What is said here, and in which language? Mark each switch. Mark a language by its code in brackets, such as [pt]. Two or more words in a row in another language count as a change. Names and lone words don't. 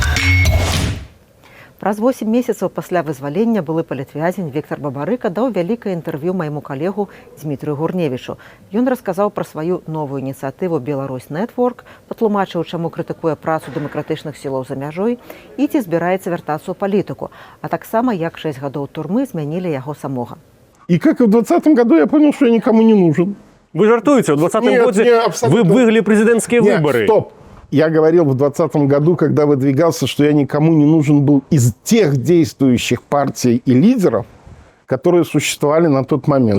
[be] Праз 8 месяцаў пасля вызвалення былы палітвязень Віктор Бабарыка даў вялікае інтэрв'ю майму калегу Дмітрыю Гурневічу. Ён расказаў пра сваю новую ініцыятыву «Беларусь Нетворк», патлумачыў, чаму крытыкуе працу дэмакратычных сілаў за мяжой і ці збіраецца вяртацца ў палітыку, а таксама як 6 гадоў турмы змянілі яго самога. [ru] И как и в 2020 году я понял, что я никому не нужен. [be] Вы жартуете, [ru] в 2020 году вы выиграли президентские выборы. Стоп. Я говорил в 2020 году, когда выдвигался, что я никому не нужен был из тех действующих партий и лидеров, которые существовали на тот момент.